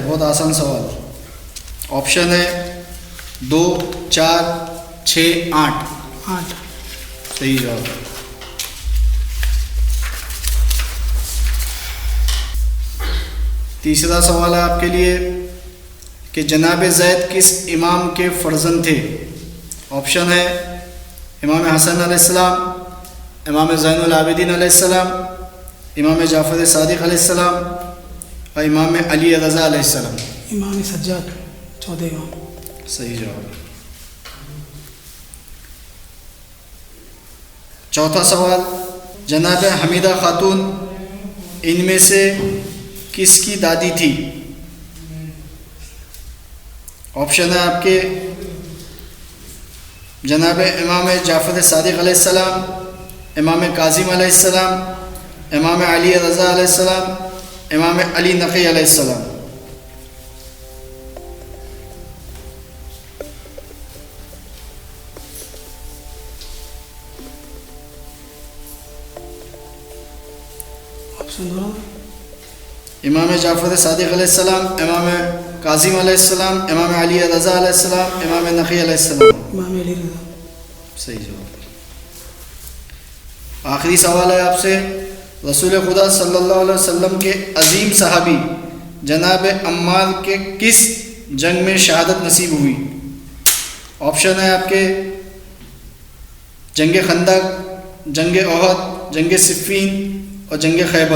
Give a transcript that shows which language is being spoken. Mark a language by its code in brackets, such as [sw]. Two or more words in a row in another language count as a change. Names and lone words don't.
[hi] बहुत आसान सवाल। ऑप्शन है 2, 4, 6, 8। 8। सही जवाब। तीसरा सवाल है आपके लिए कि जनाब ज़ैद किस इमाम के फर्जंद थे? ऑप्शन है इमाम हसन अलैहिस्सलाम, इमाम ज़ैनुल आबिदीन अलैहिस्सलाम, इमाम जाफ़र सादिक़ अलैहिस्सलाम और इमाम अली रज़ा अलैहिस्सलाम। इमाम सज्जाद, चौथे इमाम। सही जवाब। चौथा सवाल, जनाब हमीदा खातून इनमें से किसकी दादी थी? ऑप्शन है आपके जनाब इमाम जाफ़र सादिक़ अलैहिस्सलाम, इमाम काज़िम अलैहिस्सलाम, इमाम अली रज़ा अलैहिस्सलाम, इमाम अली नकी अलैहिस्सलाम। ऑप्शन दोनों। इमाम जाफ़र सादिक़ अलैहिस्सलाम, इमाम काज़िम अलैहिस्सलाम, इमाम अली रज़ा अलैहिस्सलाम, इमाम नकी अलैहिस्सलाम। इमाम अली रज़ा। सही जवाब। आखिरी सवाल है आपसे, रसूल खुदा [ar] صلى الله عليه وسلم [hi] के अजीम सहाबी जनाब अम्मार के किस जंग में शहादत नसीब हुई? ऑप्शन है आपके जंग खंदक, जंग ओहद, जंग सिफ़ीन और जंग खैबर।